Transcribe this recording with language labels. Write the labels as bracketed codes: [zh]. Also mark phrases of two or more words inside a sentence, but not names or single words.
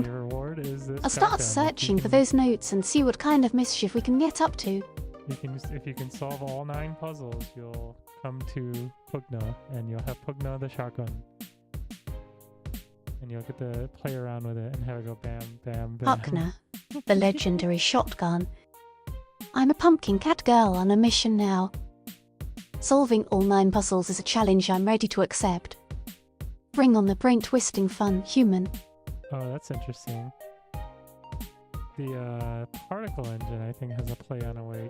[en] Your reward is this I'll start countdown. searching for those notes and see what kind of mischief we can get up to. If you can solve all 9 puzzles, you'll come to Pugna, and you'll have Pugna the shotgun. And you'll get to play around with it and have it go bam, bam, bam. Puckner, the legendary shotgun. I'm a pumpkin cat girl on a mission now. Solving all 9 puzzles is a challenge I'm ready to accept. Bring on the brain-twisting fun, human. Oh, that's interesting. The particle engine, I think, has a play on awake.